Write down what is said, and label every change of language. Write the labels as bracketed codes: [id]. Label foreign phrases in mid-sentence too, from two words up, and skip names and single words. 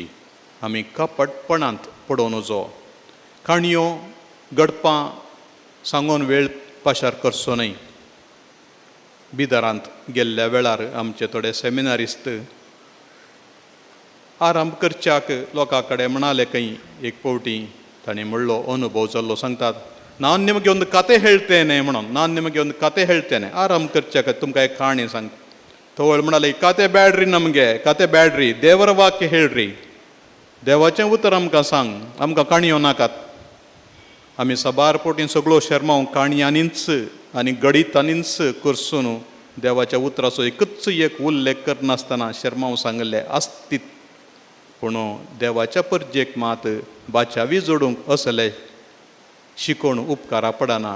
[kok] आमी कपटपणांत पडोवन वचो काणयो गडपां सांगून वेळ पाशार करचो न्हय. बिदरांत गेल्ल्या वेळार आमचे थोडे सेमिनारिस्ट आराम करच्याक लोकां कडेन म्हणाले खंय एक फावटी ताणें म्हणलो अनुभव जाल्लो सांगतात [kn] ನಾನು ನಿಮಗೆ ಒಂದು ಕತೆ ಹೇಳ್ತೇನೆ [kok] म्हणून [kn] ನಾನು ನಿಮಗೆ ಒಂದು ಕತೆ ಹೇಳ್ತೇನೆ [kok] ಆರಾಮ್ करच्याक तुमकां एक ಕಾಣಿ सांग ತೋಳ್ म्हणाले [kn] ಕತೆ ಬ್ಯಾಡ್ರಿ ನಮಗೆ ಕತೆ ಬ್ಯಾಡ್ರಿ ದೇವರ ವಾಕ್ಯ ಹೇಳ್ರಿ [kok] देवाचें उतर आमकां सांग आमकां काणयो नाकात. आमी सबार पोटीन सगळो शर्माव काणयांनीच आनी गणितांनीच करसून देवाच्या उतराचो एकच एक उल्लेख करनासतना शर्माव सांगले आसतीत पूण देवाच्या परजेक मात बाचावी जोडूंक असले शिकोण उपकारा पडना.